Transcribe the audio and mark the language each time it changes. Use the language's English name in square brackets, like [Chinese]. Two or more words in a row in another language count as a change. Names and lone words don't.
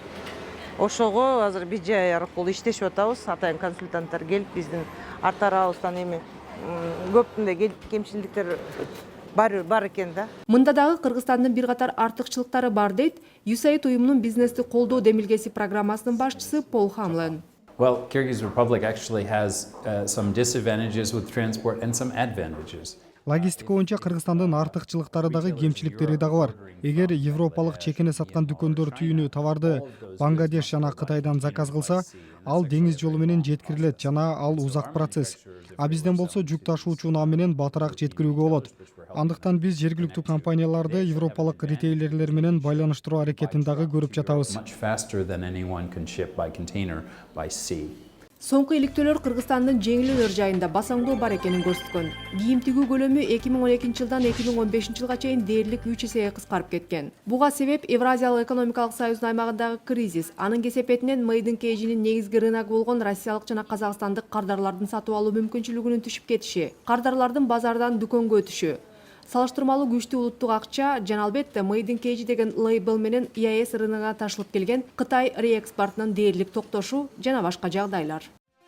[Kyrgyz] Ошого азыр BJI аркылуу иштешип атабыз. Атайын консультанттар келип биздин ар тарабыбыздан көптүндөй кемчиликтер бар экен да. Мында дагы Кыргызстандын бир катар артыкчылыктары бар дейт USAID уюмунун бизнести колдоо демилгеси программасынын башчысы Пол Хамлен. [English] Well, Kyrgyz Republic actually has some disadvantages with transport and some advantages. [Kyrgyz] Логистика боюнча Кыргызстандын артыкчылыктары дагы кемчиликтери дагы бар. Эгер европалык чекене саткан дүкөндөр түйүнү товарды Бангладеш жана Кытайдан заказ кылса, ал деңиз жолу менен жеткирилет жана ал узак процесс. А бизден болсо жүк ташуучу унаа менен батыраак жеткирүүгө болот. Андыктан биз жергиликтүү компанияларды европалык ритейлерлер менен байланыштыруу аракетин дагы көрүп жатабыз. [English] Much faster than anyone can ship by container by sea. [Kyrgyz] Соңку иликтөөлөр Кыргызстандын жеңил өнөр жайында басаңдоо бар экенин көрсөткөн. Кийим тигүү көлөмү 2012 жылдан 2015 жылга чейин дээрлик 3 эсеге кыскарып кеткен. Буга себеп Евразиялык экономикалык союздун аймагындагы кризис. Анын кесепетинен Made in KG'нин негизги рыногу болгон россиялык жана казакстандык кардарлардын сатып алуу мүмкүнчүлүгүнүн түшүп кетиши, кардарлардын базардан дүкөнгө өтүшү, салыштырмалуу күчтүү улуттук акча жана албетте Made in KG деген лейбл менен EAS рыногуна ташылып келген Кытай реэкспортунун дээрлик токтошу жана башка жагдайлар.